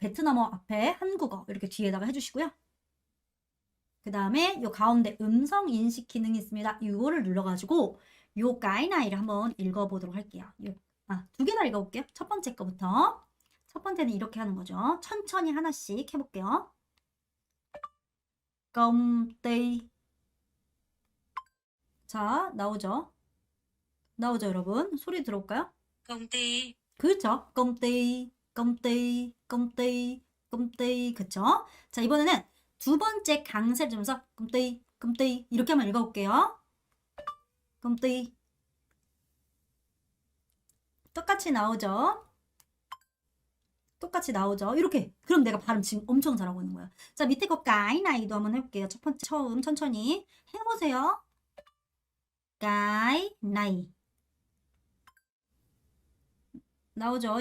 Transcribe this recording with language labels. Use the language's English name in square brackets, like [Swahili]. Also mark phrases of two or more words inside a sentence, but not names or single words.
[Korean] 베트남어 앞에 한국어 이렇게 뒤에다가 해주시고요. 그 다음에 요 가운데 음성 인식 기능이 있습니다. 이거를 눌러가지고 요 가이나이를 한번 읽어보도록 할게요. 두 개나 읽어볼게요. 첫 번째 거부터. 첫 번째는 이렇게 하는 거죠. 천천히 하나씩 해볼게요. [Vietnamese] công ty [Korean] 자, 나오죠? 여러분? 소리 들어올까요? [Vietnamese] công ty, [Korean] 그렇죠. [Vietnamese] công ty [Korean] 그쵸? 자, 이번에는 두 번째 강세를 주면서 [Vietnamese] công ty [Korean] 이렇게 한번 읽어볼게요. [Vietnamese] công ty [Korean] 똑같이 나오죠? 이렇게. 그럼 내가 발음 지금 엄청 잘하고 있는 거야. 자, 밑에 거 까이나이도 한번 해볼게요. 첫 번째 처음 천천히 해보세요. 까이나이 나오죠?